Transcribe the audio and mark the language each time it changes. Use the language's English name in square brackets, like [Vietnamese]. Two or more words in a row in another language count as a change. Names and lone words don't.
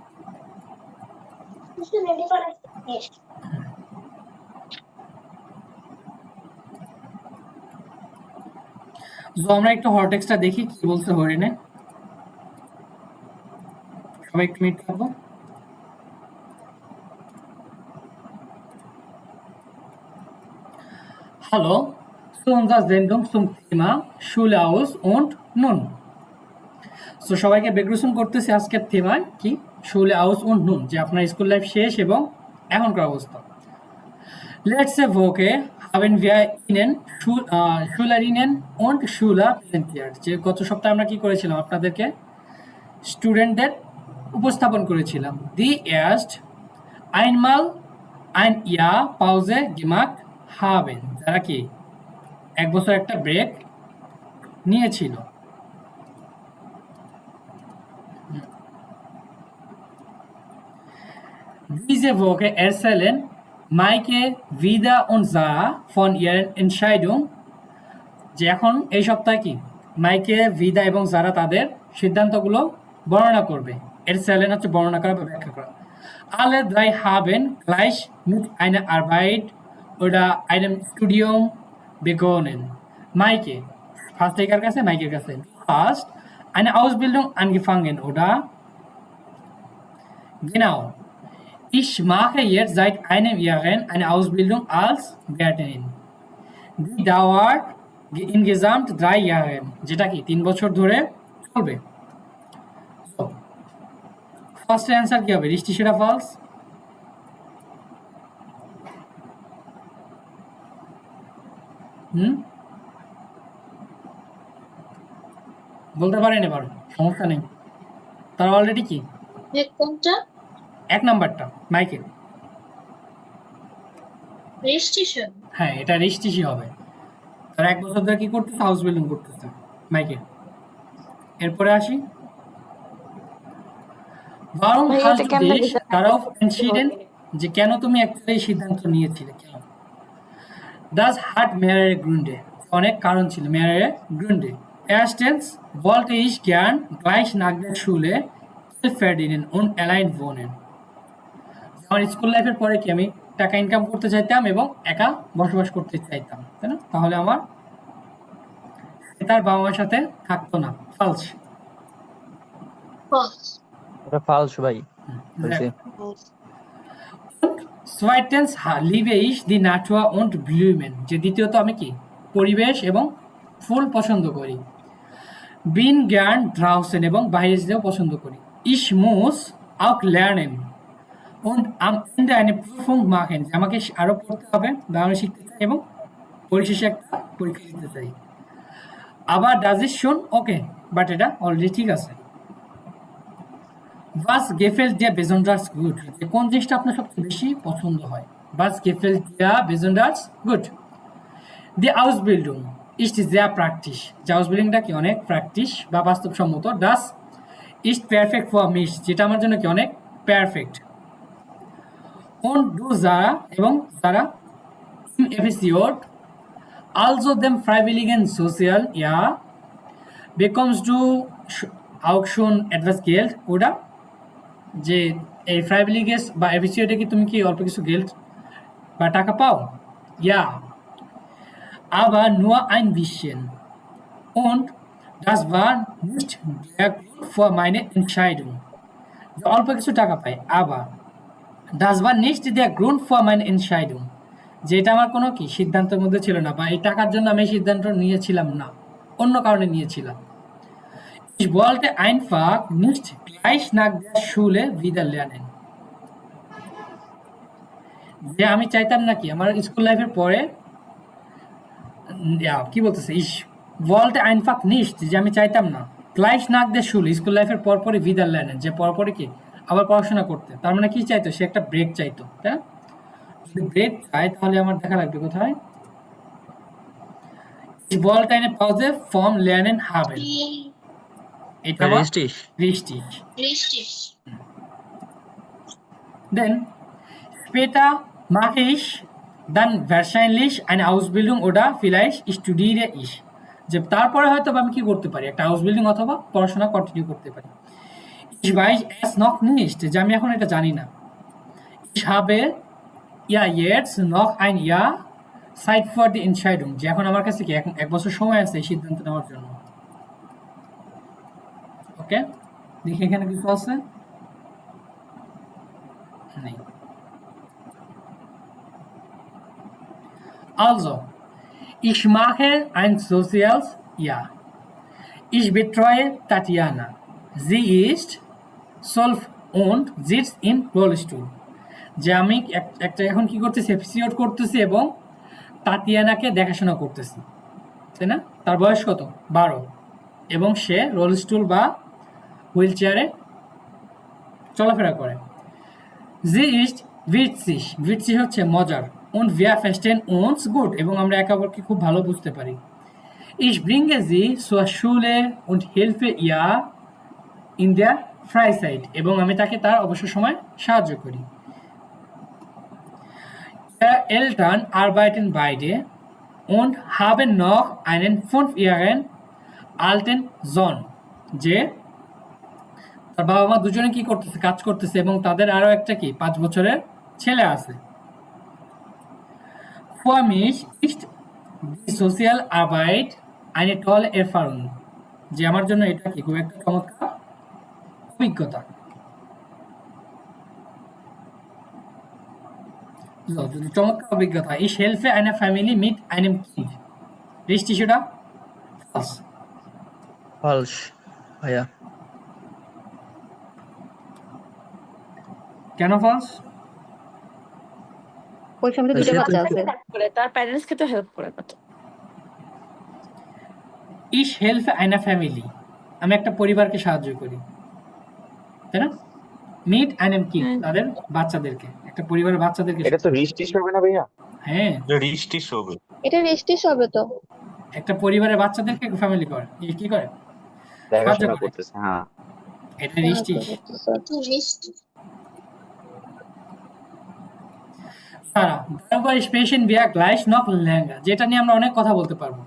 [Bangla] তো আমরা একটু হরটেক্সটা দেখি কি বলছে হরিণে। সবাই একটু মিট করবো। [German] Hallo, zu unserer Sendung zum Thema Schule aus und nun. [Bangla] So সবাইকে বেগ্রুসন করতেছি আজকের থেমায় কি [German] Schule aus und nun, [Bangla] যে আপনার স্কুল লাইফ শেষ এবং এখনকার অবস্থা। [German] Letzte Woche haben wir Ihnen Schülerinnen und Schüler präsentiert. [Bangla] যে গত সপ্তাহে আমরা কি করেছিলাম আপনাদেরকে স্টুডেন্টদের উপস্থাপন করেছিলাম। [German] Die erst einmal ein Jahr Pause gemacht haben. [Bangla] যারা কি এক বছর একটা ব্রেক নিয়েছিল। [German] Diese Woche erzählen Maike, Vida und Sarah von ihren Entscheidung, [Bangla] যে এখন এই সপ্তাহে কি মাইকে, ভিদা এবং যারা তাদের সিদ্ধান্তগুলো বর্ণনা করবে। erzählen হচ্ছে বর্ণনা করা বা ব্যাখ্যা করা। [German] Alle drei haben gleich mit einer Arbeit oder einem Studium begonnen. Maike, [Bangla] ফার্স্ট একার কাছে মাইকের কাছে, ফার্স্ট [German] eine Ausbildung angefangen, oder? Genau. Ich mache jetzt seit einem Jahr eine Ausbildung als Gärtnerin. Die dauert insgesamt 3 Jahre, [Bangla] যেটা কি 3 বছর ধরে চলবে। ফার্স্ট অ্যান্সার কি হবে? রিষ্টি সেটা ফলস। বলতে পারেন এবার, সমস্যা নেই। তার অলরেডি কি কোনটা? 1 নাম্বারটা মাইকে। রেস্টিশন। হ্যাঁ, এটা রেজিস্ট্রেশন হবে। তার 1 বছর ধরে কি করতেছে? হাউস বিল্ডিং করতেছে মাইকে। এরপরে আসি, warum ভাই, [German] hast [Bangla] এটা [German] du [Bangla] কেমনে [German] dich [Bangla] বুঝাতে [German] darauf [Bangla] হবে? entschieden, যে কেন তুমি একটা এই সিদ্ধান্ত নিয়েছিলে? কেন? [German] Das hat mehrere Gründe. [Bangla] অনেক কারণ ছিল, [German] mehrere Gründe. Erstens wollte ich gern gleich nach der Schule Geld verdienen und allein wohnen. [Bangla] আমার স্কুল লাইফের পরে কি আমি টাকা ইনকাম করতে চাইতাম এবং একা বসবাস করতে চাইতাম, তাই না? তাহলে আমার তার বাবা মার সাথে থাকতো না। ফালস। ফলস। এটা ফালস ভাই। হইছে। [German] Zweitens liebe ich die Natur und Blumen. [Bangla] যে দ্বিতীয়ত আমি কি পরিবেশ এবং ফুল পছন্দ করি। [German] Bin gern draußen [Bangla] এবং বাইরে যেতেও পছন্দ করি। [German] Ich muss auch lernen und am Ende eine Prüfung machen. [Bangla] যে আমাকে আরো পড়তে হবে বা আমি শিখতে চাই এবং পরিশেষে একটা পরীক্ষা দিতে চাই। আবার [German] das ist schon okay, [Bangla] বাট এটা অলরেডি ঠিক আছে। [German] Was gefällt dir besonders gut? [Bangla] যে কোন জিনিসটা আপনার সবচেয়ে বেশি পছন্দ হয়? [German] Was gefällt dir besonders gut? Die Ausbildung ist sehr praktisch. [Bangla] যে Ausbildungটা কি অনেক প্র্যাকটিস বা বাস্তবসম্মত। [German] Das ist perfect for mich, [Bangla] যেটা আমার জন্য কি অনেক পারফেক্ট। [German] Und du Sarah এবং Sarah im Episode also dem freiwilligen Sozial Jahr bekommst du auch schon etwas Geld, oder? [Bangla] যে এই ফ্রাইভিলিগেস বা এফিসিওতে কি তুমি কি অল্প কিছু গেল্ড বা টাকা পাও? [German] Ja, aber nur ein bisschen. Und das war nicht der Grund für meine Entscheidung. [Bangla] যে অল্প কিছু টাকা পাই, [German] aber das war nicht der Grund für meine Entscheidung. [Bangla] যে এটা আমার কোনো কি সিদ্ধান্তের মধ্যে ছিল না, বা এই টাকার জন্য আমি এই সিদ্ধান্ত নিয়েছিলাম না, অন্য কারণে নিয়েছিলাম। [German] Ich wollte einfach nicht gleich nach der Schule wieder lernen. [Bangla] যে আমি চাইতাম না কি আমার স্কুল লাইফের পরে কি বলতেছে, [German] ich wollte einfach nicht, [Bangla] যে আমি চাইতাম না [German] gleich nach der Schule, [Bangla] স্কুল লাইফের পরপরই [German] wieder lernen, [Bangla] যে পরপরই কি আবার পড়াশোনা করতে। তার মানে কি চাইতো? সে একটা ব্রেক চাইতো, তাই না? যদি ব্রেক চাই তাহলে আমার দেখা লাগবে কোথায়? [German] Ich wollte eine Pause vom Lernen haben. [Bangla] এটা war [German] Richtig. richtig. Then später mache ich dann wahrscheinlich eine Ausbildung oder vielleicht studiere ich. [Bangla] যে তারপরে হয়তো আমি কি করতে পারি, একটা আউসবিল্ডিং অথবা পড়াশোনা কন্টিনিউ করতে পারি। [German] Ich weiß es noch nicht, [Bangla] যে আমি এখন এটা জানি না। [German] Ich habe ja jetzt noch ein Jahr Zeit für die Entscheidung, [Bangla] যে এখন আমার কাছে কি এক বছর সময় আছে এই সিদ্ধান্ত নেওয়ার জন্য। ওকে, দেখি এখানে কিছু আছে নেই। [German] Also, ich mache ein soziales Jahr. Ich betreue Tatjana. Sie ist 12 und sitzt im Rollstuhl. [Bangla] যে আমি একটা এখন কি করতেছি, এপিসোড করতেছি এবং তাতিয়ানাকে দেখাশোনা করতেছি, তাই না? তার বয়স কত? 12 এবং সে রোলস্টুল বা হুইল চেয়ারে চলাফেরা করে। [German] Sie ist witzig, witzig [Bangla] হচ্ছে মজার, [German] und wir verstehen uns gut [Bangla] এবং আমরা একে অপরকে খুব ভালো বুঝতে পারি। [German] Ich bringe sie zur Schule und helfe ihr in der Freizeit [Bangla] এবং আমি তাকে তার অবসর সময় সাহায্য করি। [German] Ihre Eltern arbeiten beide und haben noch einen 5-jährigen alten Sohn, [Bangla] যে তার বাবা মা দুজনে কি করতেছে, কাজ করতেছে এবং তাদের আরো একটা কি 5 বছরের ছেলে আছে। [German] Für mich ist die Sozialarbeit eine tolle Erfahrung, [Bangla] যে আমার জন্য এটা কি খুব একটা চমৎকার অভিজ্ঞতা। চমৎকার অভিজ্ঞতা। [German] Ich helfe einer Familie mit einem Kind. Richtig oder falsch? Falsch. [Bangla] ভাইয়া কেন falsch? ওই ফ্যামিলি দুটো সে তো বাচ্চা আছে। তার প্যারেন্টসকে তো হেল্প করে না তো। [German] Ich helfe einer Family, [Bangla] আমি একটা পরিবারকে সাহায্য করি, তাই না? [German] Mit einem Kind, [Bangla] তাদের বাচ্চাদেরকে, একটা পরিবারের বাচ্চাদেরকে। এটা তো রিস্টিশ হবে না ভাইয়া? হ্যাঁ, রিস্টিশ হবে। এটা রেস্টিস হবে তো। একটা পরিবারের বাচ্চাদেরকে ফ্যামিলি করে কি করে, দেখাশোনা করতেছে। হ্যাঁ, এটা রিস্টিশ। [German] সারা darüber sprechen wir gleich noch länger, [Bangla] যেটা নিয়ে আমরা অনেক কথা বলতে পারবো।